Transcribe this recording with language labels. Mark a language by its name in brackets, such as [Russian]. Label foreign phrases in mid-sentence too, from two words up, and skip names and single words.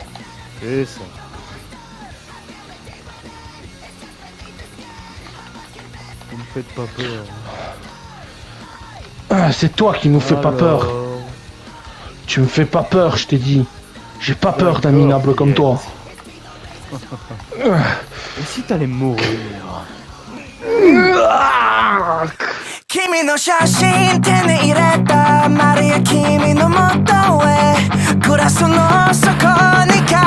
[French] C'est ça. Vous me faites pas peur. Ah, c'est toi qui nous fais pas peur. Alors, Tu me fais pas peur, je t'ai dit. J'ai pas peur d'un D'accord, minable comme toi. Et si t'allais mourir? [Japanese] 君の写真手に入れたマリア君の元へグラスの底に